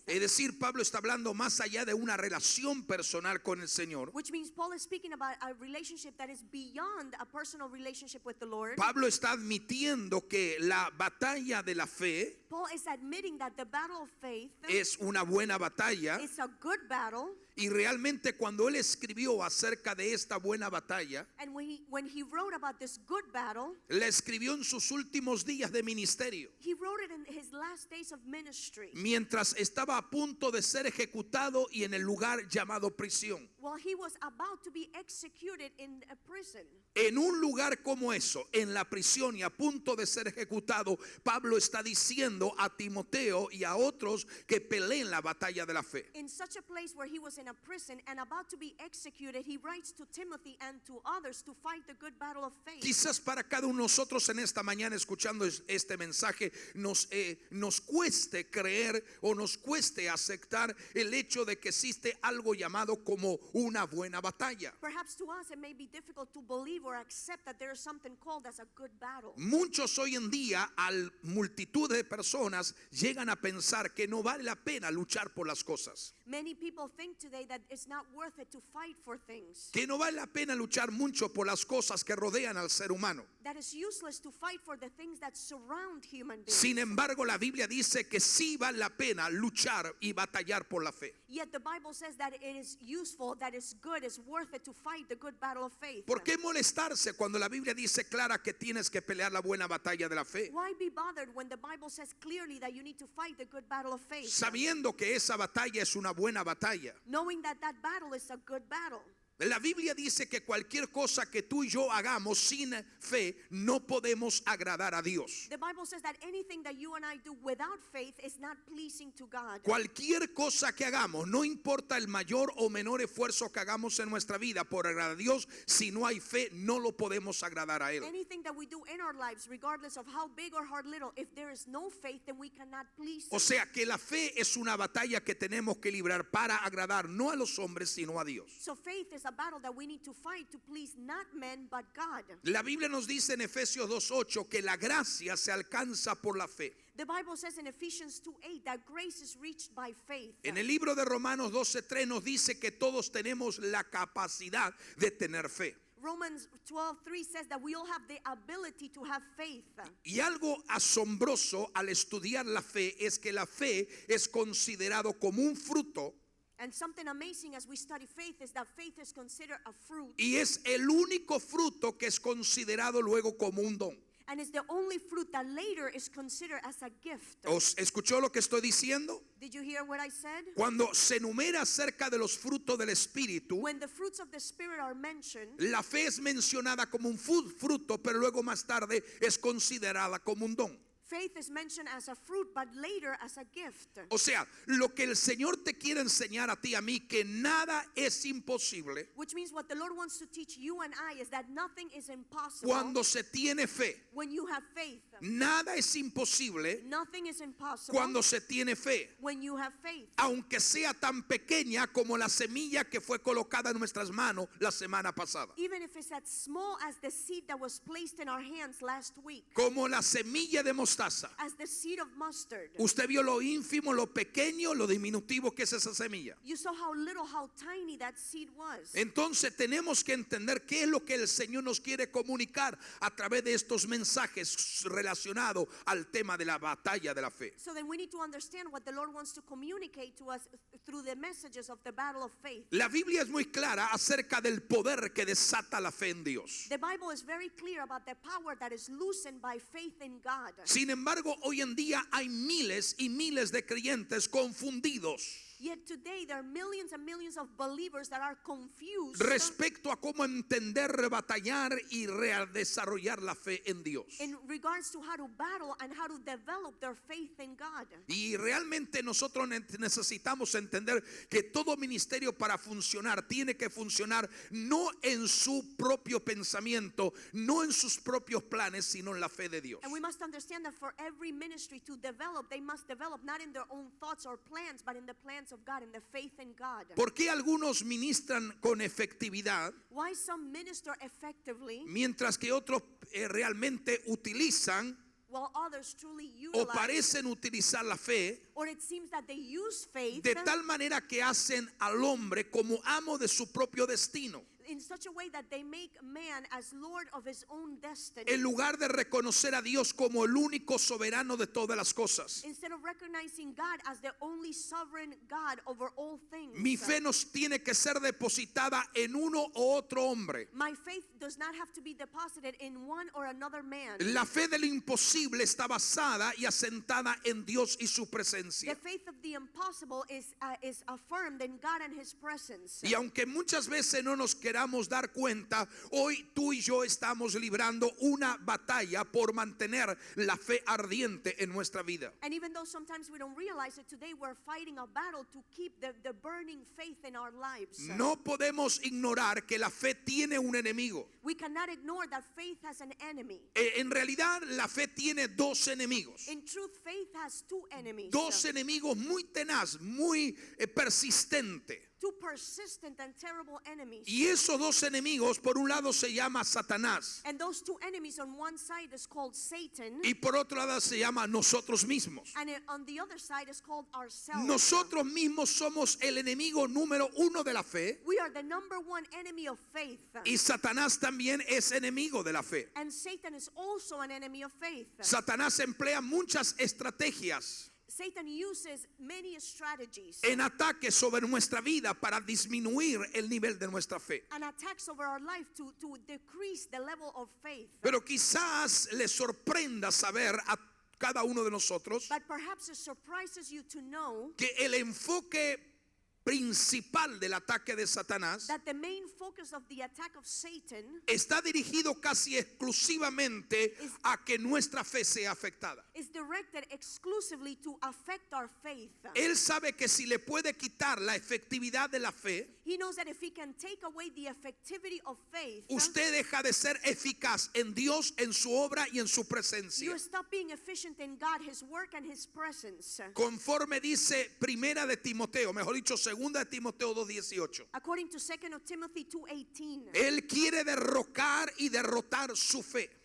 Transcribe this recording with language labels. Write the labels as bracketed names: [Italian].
[Spanish] Es decir, Pablo está hablando más allá de una relación personal con el Señor. [English] Which means Paul is speaking about a relationship that is beyond a personal relationship with the Lord. [Spanish] Pablo está admitiendo que la batalla de la fe [English] Paul is admitting that the battle of faith [Spanish] es una buena batalla, [English] is a good battle. [Spanish] y realmente cuando él escribió acerca de esta buena batalla, [English] And when he wrote about this good battle, [Spanish] la escribió en sus últimos días de ministerio, [English] he wrote it in his last days of ministry, [Spanish] mientras estaba a punto de ser ejecutado y en el lugar llamado prisión. [English] while he was about to be executed in a prison. [Spanish] En un lugar como eso, en la prisión y a punto de ser ejecutado, Pablo está diciendo a Timoteo y a otros que peleen la batalla de la fe. [English] In such a place where he was in a prison and about to be executed, he writes to Timothy and to others to fight the good battle of faith. [Spanish] Quizás para cada uno de nosotros en esta mañana escuchando este mensaje nos cueste creer o nos cueste aceptar el hecho de que existe algo llamado como una buena batalla. [English] Perhaps to us it may be difficult to believe or accept that there is something called as a good battle. [Spanish] Muchos hoy en día, al multitud de personas, llegan a pensar que no vale la pena luchar por las cosas, [English] Many people think today that it's not worth it to fight for things, [Spanish] que no vale la pena luchar mucho por las cosas que rodean al ser humano. [English] that it's useless to fight for the things that surround human beings. [Spanish] Sin embargo, la Biblia dice que sí vale la pena luchar y batallar por la fe. [English] Yet the Bible says that it is useful, that it's good, it's worth it to fight the good battle of faith. [Spanish] ¿Por qué molestarse cuando la Biblia dice clara que tienes que pelear la buena batalla de la fe? [English] Why be bothered when the Bible says clearly that you need to fight the good battle of faith? [Spanish] Sabiendo que esa batalla es una buena batalla. [English] Knowing that that battle is a good battle. [Spanish] La Biblia dice que cualquier cosa que tú y yo hagamos sin fe no podemos agradar a Dios. [English] The Bible says that anything that you and I do without faith is not pleasing to God. [Spanish] Cualquier cosa que hagamos, no importa el mayor o menor esfuerzo que hagamos en nuestra vida por agradar a Dios, si no hay fe no lo podemos agradar a Él. [English] Anything that we do in our lives, regardless of how big or how little, if there is no faith, then we cannot please [Spanish] O [English] Him. [Spanish] sea que la fe es una batalla que tenemos que librar para agradar no a los hombres sino a Dios. [English] So faith is a battle that we need to fight to please not men but God. [Spanish] La Biblia nos dice en Efesios 2:8 que la gracia se alcanza por la fe. [English] The Bible says in Ephesians 2:8 that grace is reached by faith. [Spanish] En el libro de Romanos 12:3 nos dice que todos tenemos la capacidad de tener fe. [English] Romans 12:3 says that we all have the ability to have faith. [Spanish] Y algo asombroso al estudiar la fe es que la fe es considerado como un fruto [English] And something amazing as we study faith is that faith is considered a fruit. [Spanish] y es el único fruto que es considerado luego como un don. [English] And it's the only fruit that later is considered as a gift. [Spanish] ¿Os escuchó lo que estoy diciendo? [English] Did you hear what I said? [Spanish] Cuando se enumera acerca de los frutos del Espíritu, [English] When the fruits of the Spirit are mentioned, [Spanish] la fe es mencionada como un fruto, pero luego más tarde es considerada como un don. [English] faith is mentioned as a fruit, but later as a gift. [Spanish] O sea, lo que el Señor te quiere enseñar a ti, a mí, que nada es imposible [English] Which means what the Lord wants to teach you and I is that nothing is impossible [Spanish] cuando se tiene fe. [English] when you have faith. [Spanish] Nada es imposible [English] Nothing is impossible [Spanish] cuando se tiene fe, [English] when you have faith. [Spanish] aunque sea tan pequeña como la semilla que fue colocada en nuestras manos la semana pasada. [English] Even if it's as small as the seed that was placed in our hands last week, [Spanish] Como la semilla de mostaza. [English] as the seed of mustard. [Spanish] Usted vio lo ínfimo, lo pequeño, lo diminutivo que es esa semilla. [English] You saw how little, how tiny that seed was. [Spanish] Entonces tenemos que entender qué es lo que el Señor nos quiere comunicar a través de estos mensajes relacionados al tema de la batalla de la fe. [English] So then we need to understand what the Lord wants to communicate to us through the messages of the battle of faith. [Spanish] La Biblia es muy clara acerca del poder que desata la fe en Dios. [English] The Bible is very clear about the power that is loosened by faith in God. [Spanish] Sin embargo, hoy en día hay miles y miles de creyentes confundidos [English] Yet today there are millions and millions of believers that are confused [Spanish] respecto a cómo entender, batallar y desarrollar la fe en Dios. [English] in regards to how to battle and how to develop their faith in God. [Spanish] Y realmente nosotros necesitamos entender que todo ministerio para funcionar tiene que funcionar no en su propio pensamiento, no en sus propios planes, sino en la fe de Dios. [English] And we must understand that for every ministry to develop, they must develop not in their own thoughts or plans, but in the plans of God, in the faith in God. [Spanish] ¿Por qué algunos ministran con efectividad [English] Why some minister effectively [Spanish] mientras que otros realmente utilizan [English] while others truly [Spanish] o [English] utilize, [Spanish] parecen utilizar la fe [English] or it seems that they use faith [Spanish] de tal manera que hacen al hombre como amo de su propio destino, [English] in such a way that they make man as Lord of his own destiny, [Spanish] en lugar de reconocer a Dios como el único soberano de todas las cosas? [English] instead of recognizing God as the only sovereign God over all things. [Spanish] Mi fe nos tiene que ser depositada en uno o otro hombre. [English] My faith does not have to be deposited in one or another man. [Spanish] La fe del imposible está basada y asentada en Dios y su presencia. [English] The faith of the impossible is affirmed in God and his presence. [Spanish] Y aunque muchas veces no nos queramos dar cuenta, hoy tú y yo estamos librando una batalla por mantener la fe ardiente en nuestra vida. [English] And even though sometimes we don't realize it, today we're fighting a battle to keep the burning faith in our lives. [Spanish] No podemos ignorar que la fe tiene un enemigo. [English] We cannot ignore that faith has an enemy. [Spanish] En realidad la fe tiene dos enemigos. [English] In truth, faith has two enemies. [Spanish] Dos enemigos muy tenaz, muy persistente. [English] Two persistent and terrible enemies. [Spanish] Y esos dos enemigos, por un lado se llama Satanás [English] And those two enemies, on one side is called Satan, [Spanish] y por otro lado se llama nosotros mismos. [English] and on the other side is called ourselves. [Spanish] Nosotros mismos somos el enemigo número uno de la fe [English] We are the number one enemy of faith. [Spanish] y Satanás también es enemigo de la fe. [English] And Satan is also an enemy of faith. [Spanish] Satanás emplea muchas estrategias [English] Satan uses many strategies [Spanish] en ataques sobre nuestra vida para disminuir el nivel de nuestra fe. [English] and attacks over our life to decrease the level of faith. [Spanish] Pero quizás le sorprenda saber a cada uno de nosotros [English] But perhaps it surprises you to know [Spanish] que el enfoque principal del ataque de Satanás [English] that the main focus of the attack of Satan [Spanish] está dirigido casi exclusivamente a que nuestra fe sea afectada. [English] is directed exclusively to affect our faith. [Spanish] Él sabe que si le puede quitar la efectividad de la fe, [English] He knows that if he can take away the effectivity of faith, [Spanish] usted deja de ser eficaz en Dios, en su obra y en su presencia. [English] you stop being efficient in God, his work and his presence. [Spanish] Conforme dice Primera de Timoteo, mejor dicho, Segunda de Timoteo 2:18. [English] According to 2 Timothy 2:18, [Spanish] Él quiere derrocar y derrotar su fe.